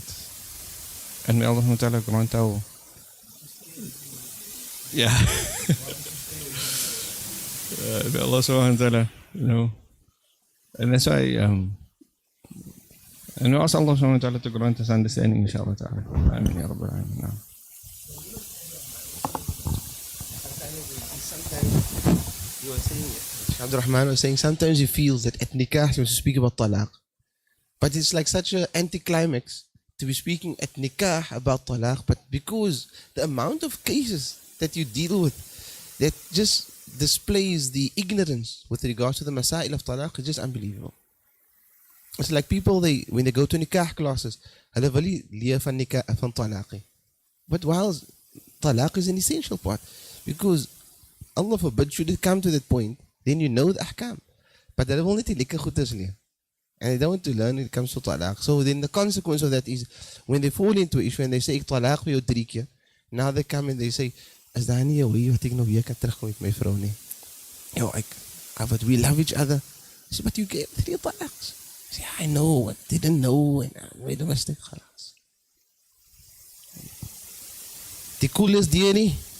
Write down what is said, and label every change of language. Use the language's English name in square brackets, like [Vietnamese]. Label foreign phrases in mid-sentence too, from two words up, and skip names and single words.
[English] And may Allah [Arabic] سبحانه وتعالى [English] grant our may Allah [Arabic] سبحانه وتعالى, [English] and that's why, and we ask Allah [Arabic] سبحانه وتعالى [English] to grant us understanding, [Arabic] إن شاء الله تعالى. آمين يا رب العالمين. [English] You were saying, Abdul Rahman was saying, sometimes he feels that at nikah he wants to speak about talaq, but it's like such an anticlimax to be speaking at nikah about talaq, but because the amount of cases that you deal with that just displays the ignorance with regards to the masail of talaq is just unbelievable. It's like people, when they go to nikah classes, [Afrikaans] hulle wil nie leer van nikah van talaq nie. [English] But whilst talaq is an essential part, because Allah forbid, should it come to that point, then you know the ahkam. But they will not [Afrikaans] lekker goeders leer. [English] And they don't want to learn when it comes to talaq. So then the consequence of that is, when they fall into issue and they say, [Afrikaans] ek talaq vir jou 3 keer, [English] now they come and they say, [Afrikaans] is daar nie 'n way wat ek nou weer kan terugkom met my vrou nie? [English] Yo, but we love each other. I say, but you gave 3 talaqs. I say, I know, I didn't know, and I made a mistake. Khalas. Die coolest die nie.